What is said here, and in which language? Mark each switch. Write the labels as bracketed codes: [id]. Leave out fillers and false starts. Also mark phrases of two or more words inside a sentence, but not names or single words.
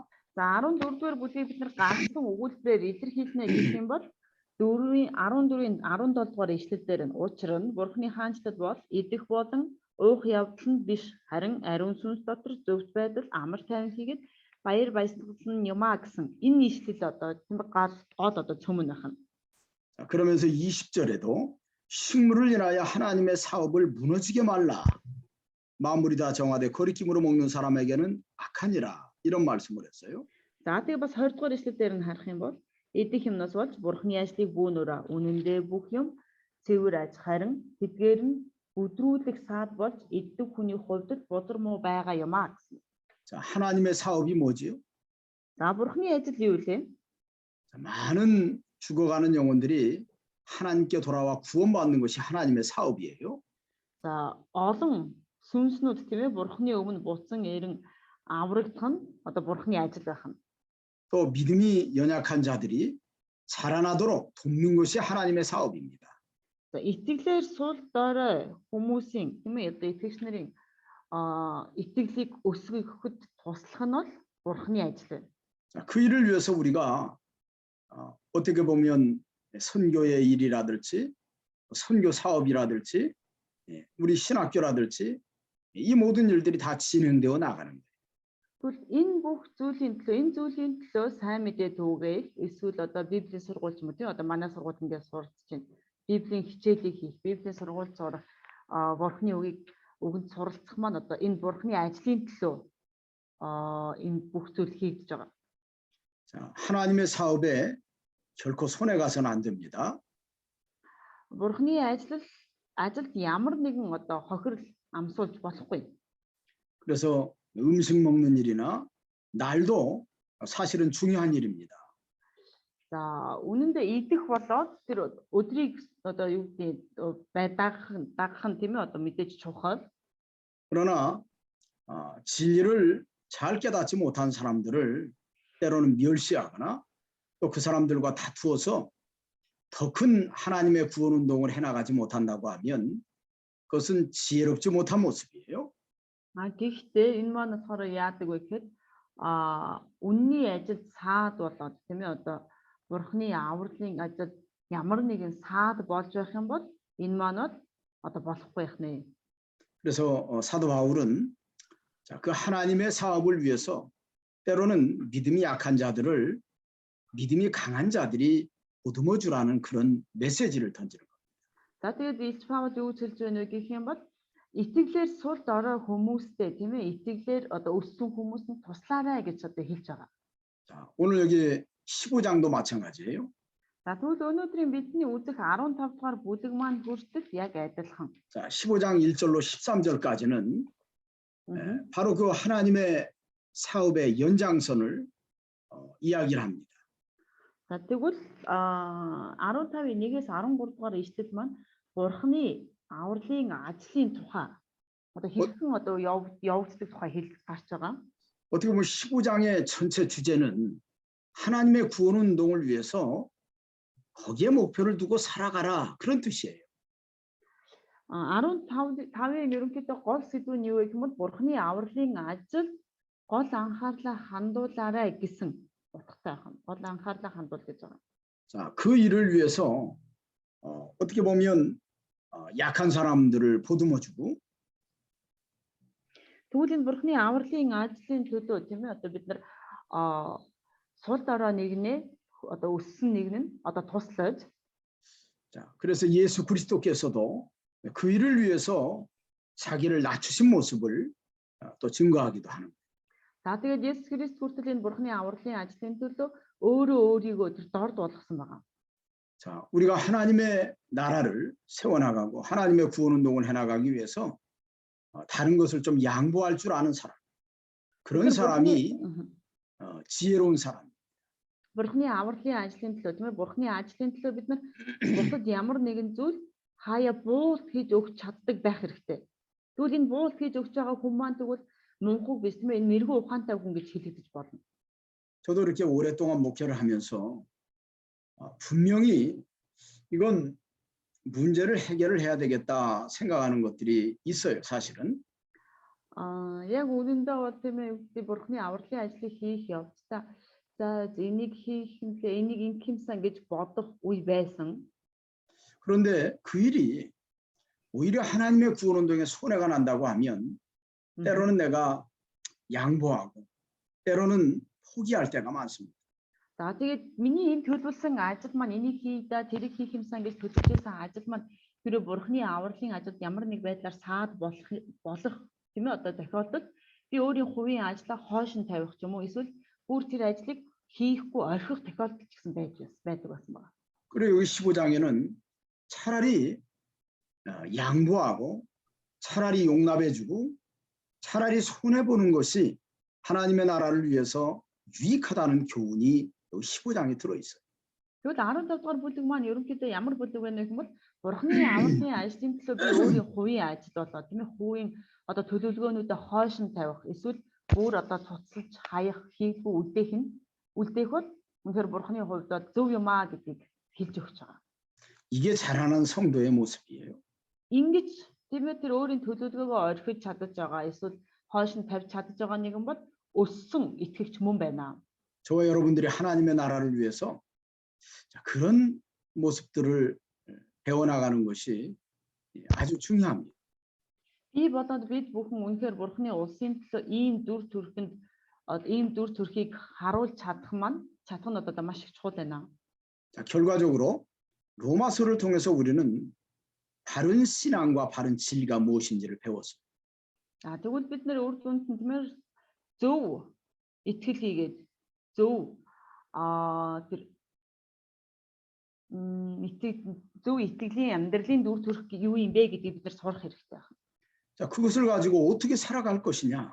[mn] За 14-р бүлгийг бид нар ганцхан өгүүлбэрээр илэрхийлнэ гэх юм бол 14-ийн 17-р ишлэлдэр нь учир нь Бурхны хаанчлал бол идэх болон уух явдал нь биш харин ариун сүнс дотор зөвхт байдал амар тайван хийгээд баяр баясгалан юмаа гэсэн энэ ишлэл одоо гол одоо цөмөн байна. [ko] 그러면서 20절에도 식물을 인하여 하나님의 사업을 무너지게 말라. 마무리 다 정하되 거리낌으로 먹는 사람에게는 악하니라. 이런 말씀을 했어요. [mn] За тэгээ бас 20 дугаар ишлэлээр нь харах юм бол идэх юмнаас болж Бурхны ажлыг бүүнөрөө үнэндээ бүх юм цэвэр аж харин тэдгээр нь өдрүүлэх саад болж иддэг хүний хувьд бузар муу байгаа юмаа гэсэн. [ko] 자, 하나님의 사업이 뭐지요? [mn] За Бурхны ажил юу вэ? [ko] 많은 죽어가는 영혼들이 하나님께 돌아와 구원받는 것이 하나님의 사업이에요. [mn] За олон сүнснүүд тийм ээ Бурхны өмнө буцсан эрен аврагдах нь одоо Бурхны ажил байх нь. [ko] 또 믿음이 연약한 자들이 자라나도록 돕는 것이 하나님의 사업입니다. [mn] За итгэлээр сул дорой хүмүүсийн тийм ээ одоо итгэгч нарын итгэлийг өсгөхөд туслах нь бол Бурхны ажил. [ko] 자, 그 일을 위해서 우리가 어떻게 보면 선교의 일이라든지 선교 사업이라든지 우리 신학교라든지 이 모든 일들이 다 진행되어 나가는 거예요. [mn] Тэгвэл энэ бүх зүйлийн төлөө сайн мэдээ түгээх эсвэл одоо Библийн сургуульч юм тий одоо манай сургуульд ингээд сурч чинь Библийн хичээлийг хийх, Библийн сургууль сурах, Бурхны үгэнд суралцах маань одоо энэ Бурхны ажлын төлөө энэ бүх зүйл хийгдэж байгаа. [ko] 자, 하나님의 사업에 결코 손해 가서는 안 됩니다. [mn] Бурхны ажилд ямар нэгэн одоо хохирол амсуулж болохгүй. [ko] 그래서 음식 먹는 일이나 날도 사실은 중요한 일입니다. [mn] За үнэндээ идэх болоод тэр өдрийг одоо юу гэдэг дагах нь тийм ээ одоо мэдээж чухал. [ko] 그러나 진리를 잘 깨닫지 못한 사람들을 때로는 멸시하거나 또 그 사람들과 다투어서 더 큰 하나님의 구원 운동을 해나가지 못한다고 하면 그것은 지혜롭지 못한 모습이에요. [mn] Гэхдээ энэ маань болохоор яадаг вэ гэхэд үнний ажилд саад болоод тийм ээ одоо Бурхны авралын ажилд ямар нэгэн саад болж байх юм бол энэ маань одоо болохгүй байх нэ. [ko] 그래서 사도 바울은 그 하나님의 사업을 위해서 때로는 믿음이 약한 자들을 믿음이 강한 자들이 보듬어 주라는 그런 메시지를 던지는 겁니다. [mn] За тэгээд Илч Паул юу хэлж байна вэ гэх юм бол итгэлээр сул дорой хүмүүстэй тийм ээ итгэлээр одоо өссөн хүмүүс нь туслаарай гэж одоо хэлж байгаа. [ko] 자, 오늘 여기 15장도 마찬가지예요. [mn] За тэгвэл өнөөдрийн бидний үзэх 15 дугаар бүлэг маань хүртэл яг адилхан. [ko] 자, 15장 1절로 13절까지는 바로 그 하나님의 사업의 연장선을 이야기를 합니다. [mn] За тэгвэл 15-ийн 1-ээс 13 дугаар ишлэл маань Бурхны авралын ажлын тухай одоо хэрхэн одоо явагддаг тухай гарч байгаа. [ko] 어떻게 보면 15장의 전체 주제는 하나님의 구원 운동을 위해서 거기에 목표를 두고 살아가라 그런 뜻이에요. [mn] 15-ийн ерөнхийдөө гол сэдв нь юу вэ гэвэл Бурхны авралын ажил гол анхаарлаа хандуулаарай гэсэн утгатай байна. гол анхаарлаа хандуул гэж байгаа. [ko] 자, 그 일을 위해서 어떻게 보면 약한 사람들을 보듬어주고 [mn] Тэгвэл энэ Бурхны авралын ажлын төлөө тийм ээ одоо бид нар сул дорой нэгнээ одоо өссөн нэг нь одоо туслаж. [ko] 자, 그래서 예수 그리스도께서도 그 일을 위해서 자기를 낮추신 모습을 또 증거하기도 하는 거예요. [mn] За тэгээд Есүс Христ хүртэл энэ Бурхны авралын ажлын төлөө өөрийгөө тэр дорд болгосон байгаа. [ko] 자, 우리가 하나님의 나라를 세워나가고 하나님의 구원 운동을 해나가기 위해서 다른 것을 좀 양보할 줄 아는 사람, 그런 사람이 지혜로운 사람. [mn] Бурхны авралын ажлын төлөө тийм ээ Бурхны ажлын төлөө бид нар бусад ямар нэгэн зүйл хаяа буулт хийж өгч чаддаг байх хэрэгтэй. Тэгвэл энэ буулт хийж өгч байгаа хүн маань тэгвэл мунхуг биш тийм ээ энэ мэрэгүү ухаантай хүн гэж хэлэгдэж болно. [ko] 저도 이렇게 오랫동안 목회를 하면서 분명히 이건 문제를 해결을 해야 되겠다 생각하는 것들이 있어요, 사실은. [mn] Яг үнэндээ бол тийм ээ Бурхны авралын ажлыг хийх явцдаа за энийг хийх юмлээ энийг ингэмсэн гэж бодох үе байсан. [ko] 그런데 그 일이 오히려 하나님의 구원 운동에 손해가 난다고 하면 때로는 내가 양보하고 때로는 포기할 때가 많습니다. [mn] За тэгээд миний энэ төлөвлөсөн ажил маань энийг хийдаа тэрийг хийх юмсан гэж төлөвлөсөн ажил маань хэрэв Бурхны авралын ажилд ямар нэг байдлаар саад болох тийм ээ одоо тохиолдолд би өөрийн хувийн ажлаа хойш нь тавих ч юм уу эсвэл бүр тэр ажлыг хийхгүй орхих тохиолдол ч гэсэн байдаг байсан байна. [ko] 그리고 여기 15장에는 차라리 양보하고 차라리 용납해주고 차라리 손해보는 것이 하나님의 나라를 위해서 유익하다는 교훈이 여기 15장에 들어있어요. [mn] Тэгвэл 15 дугаар бүлэг маань ерөнхийдөө ямар бүлэг вэ гэвэл Бурхны авралын ажлын төлөө би өөрийн хувийн ажил болоо тийм ээ хувийн одоо төлөвлөгөөнүүдээ хойш нь тавих эсвэл бүр одоо цуцлж хаях хийхгүй үлдээх бол үнэхээр Бурхны хувьд зөв юм аа гэдгийг хэлж өгч байгаа. [ko] 이게 잘하는 성도의 모습이에요. [mn] Ингэж тиймээ тэр өөрийн төлөвлөгөөгөө орхиж чадаж байгаа эсвэл хойш нь тавьж чадаж байгаа нэгэн бол өссөн итгэгч мөн байна. [ko] 저와 여러분들이 하나님의 나라를 위해서 자, 그런 모습들을 배워나가는 것이 아주 중요합니다. [mn] Би бодоод бид бүхэн үнэхээр Бурхны улсын төлөө ийм дүр төрхийг харуулж чадах нь одоо маш их чухал байна. [ko] 자, 결과적으로 로마서를 통해서 우리는 바른 신앙과 바른 진리가 무엇인지를 배웠습니다. [mn] Тэгвэл бид нэр үр дүнд нь тиймэр зөв итгэл хийгээд зөв тэр зөв итгэлийн амьдралын дүр төрх юу юм бэ гэдгийг бид нар сурах хэрэгтэй байна. [ko] 자, 그것을 가지고 어떻게 살아갈 것이냐?